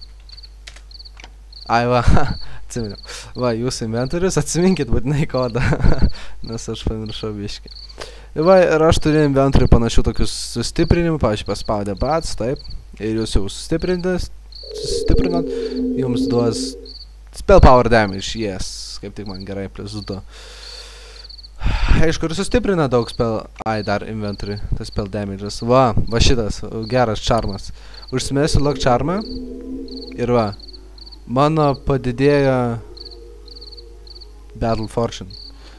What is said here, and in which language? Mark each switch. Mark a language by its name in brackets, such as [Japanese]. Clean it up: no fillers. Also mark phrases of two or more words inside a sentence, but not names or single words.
[Lithuanian] Ai va, atsiminiau. Va, jūsų inventorius, atsiminkit būtinai kodą. Nes aš pamiršau biškį. Va, ir aš turiu inventorių panašių tokius sustiprinimų. Pavyzdžiui, paspaudę bats, taip. Ir jūs jau sustiprinat. Jums duos [English] spell power damage, yes. [Lithuanian] Kaip tik man gerai, plus 2. Aišku, ir sustiprina daug spell... Ai, dar inventory, tas [English] spell damage'as. [Lithuanian] Va šitas, geras charmas. Užsimesiu lock charmą. Ir va, mano padidėjo Battle Fortune.